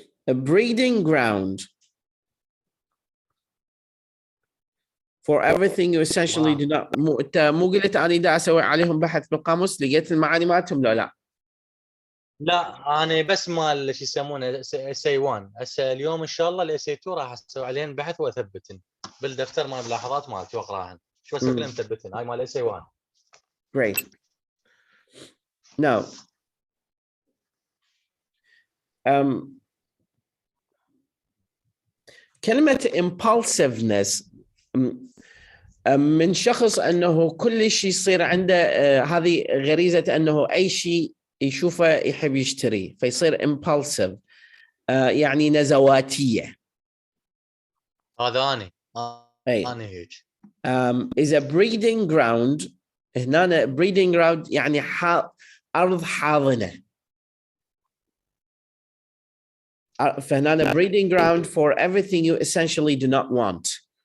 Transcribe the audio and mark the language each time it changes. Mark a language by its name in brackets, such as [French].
[English] A breeding ground for everything you essentially do not. [Arabic] مو قلت أنا دا أسوي عليهم بحث بالقاموس لقيت المعاني مالتهم لا؟ لا أنا بس مال شو يسمونه essay 1. هسه اليوم إن شاء الله essay 2 راح أسوي عليهم بحث وأثبتن بالدفتر مال ملاحظات مالتي وأقراهن. شو أسوي لهم مثبتن هاي مال essay 1. [English] Great. Now, [Arabic] كلمة impulsiveness من شخص أنه كل شيء يصير عنده هذه غريزة أنه أي شيء يشوفه يحب يشتريه فيصير impulsive. يعني نزواتية. هذا أنا هيك. [English] is a breeding ground. [Arabic] هنا breeding ground يعني أرض حاضنة. فهنا [English] breeding ground for everything you essentially do not want.